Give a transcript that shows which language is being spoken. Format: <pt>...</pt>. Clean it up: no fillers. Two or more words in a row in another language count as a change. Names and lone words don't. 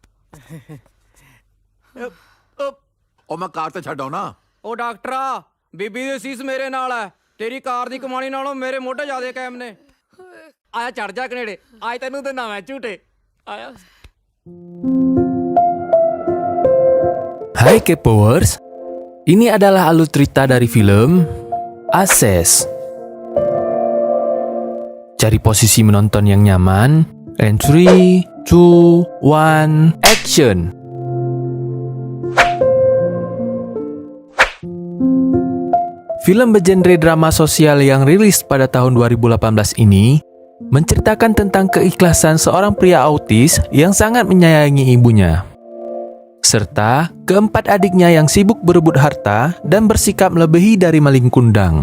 <pa>ਉਹ ਮੈਂ ਕਾਰ ਤੇ ਛੱਡ ਆਉਣਾ। ਉਹ ਡਾਕਟਰਾ, ਬੀਬੀ ਦੀ ਸੀਸ ਮੇਰੇ ਨਾਲ ਹੈ, ਤੇਰੀ ਕਾਰ ਦੀ ਕਮਾਣੀ ਨਾਲੋਂ ਮੇਰੇ ਮੋਢੇ ਜ਼ਿਆਦੇ ਕਾਇਮ ਨੇ। ਆਇਆ ਚੜ ਜਾ ਕਨੇੜੇ, ਅੱਜ ਤੈਨੂੰ ਦਿੰਦਾ ਮੈਂ ਝੂਟੇ। ਆਇਆ।</pa> <id>Hai K-Powers, ini adalah alur cerita dari film Access. Cari posisi menonton yang nyaman,</id> <en>and 3, 2, 1, action!</en> <id>Film bergenre drama sosial yang rilis pada tahun 2018 ini menceritakan tentang keikhlasan seorang pria autis yang sangat menyayangi ibunya, serta keempat adiknya yang sibuk berebut harta dan bersikap melebihi dari maling kundang.</id>